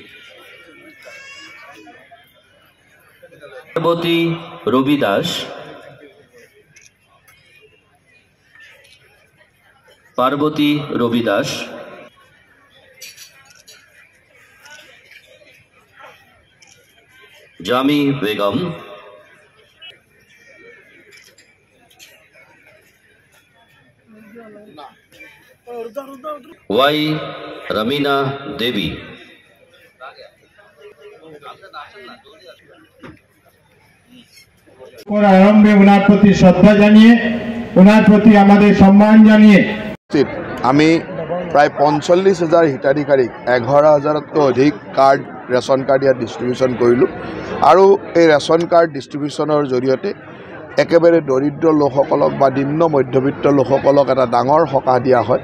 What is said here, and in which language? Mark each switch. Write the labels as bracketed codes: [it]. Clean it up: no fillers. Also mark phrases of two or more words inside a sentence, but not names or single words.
[bn] পার্বতী রবিদাস, পার্বতী রবিদাস, জামি বেগম, ওয়াই রমিনা দেবী। আরম্ভে ওনার প্রতি শ্রদ্ধা জানিয়ে, ওনার প্রতি আমাদের সম্মান জানিয়ে [as] আমি প্ৰায় ৪৫,০০০ হিতাধিকাৰীক ১১,০০০তকৈ অধিক কাৰ্ড, [en] ration card [as] ইয়াত ডিষ্ট্ৰিবিউশ্যন কৰিলোঁ। আৰু এই [en] ration card [as] ডিষ্ট্ৰিবিউশ্যনৰ জৰিয়তে একেবাৰে দৰিদ্ৰ লোকসকলক বা নিম্ন মধ্যবিত্ত লোকসকলক এটা ডাঙৰ সকাহ দিয়া হয়।